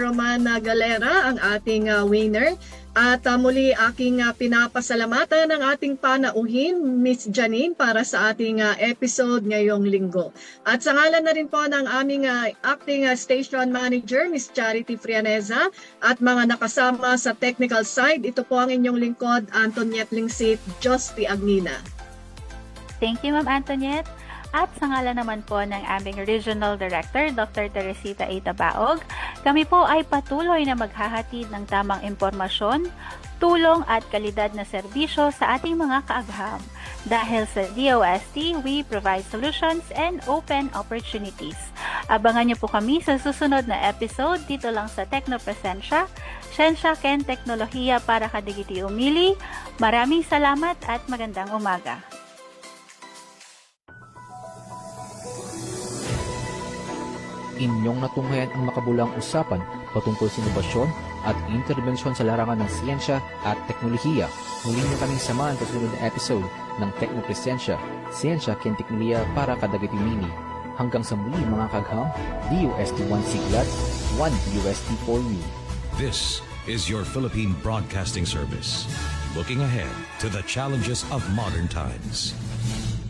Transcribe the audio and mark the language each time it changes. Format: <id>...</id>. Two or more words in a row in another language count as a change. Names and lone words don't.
<tl>Roman Galera, ang ating winner. At muli aking pinapasalamatan ng ating panauhin, Miss Janine, para sa ating episode ngayong linggo. At sa ngalan na rin po ng aming acting station manager, Miss Charity Frianeza, at mga nakasama sa technical side, ito po ang inyong lingkod, Antoniette Lingsit, Josti Agnina.</tl> <en>Thank you, Ma'am Antoniette.</en> <tl>At sa ngalan naman po ng aming Regional Director, Dr. Teresita Itabaog, kami po ay patuloy na maghahatid ng tamang impormasyon, tulong at kalidad na serbisyo sa ating mga kaagham. Dahil sa DOST,</tl> <en>we provide solutions and open opportunities.</en> <tl>Abangan niyo po kami sa susunod na episode dito lang sa Teknopresensya, Siyensya ken Teknolohiya para kadigiti umili. Maraming salamat at magandang umaga. Inyong natunghayan ang makabulang usapan patungkol sa inobasyon at interbensyon sa larangan ng siyensya at teknolohiya. Muli niyo kaming samahan sa susunod na episode ng Teknopresensya, Siyensya ken Teknolohiya para kadagiti umili. Hanggang sa muli mga kagham, DOST1 Siglat, 1 UST</tl> <en>for you. This is your Philippine Broadcasting Service, looking ahead to the challenges of modern times.</en>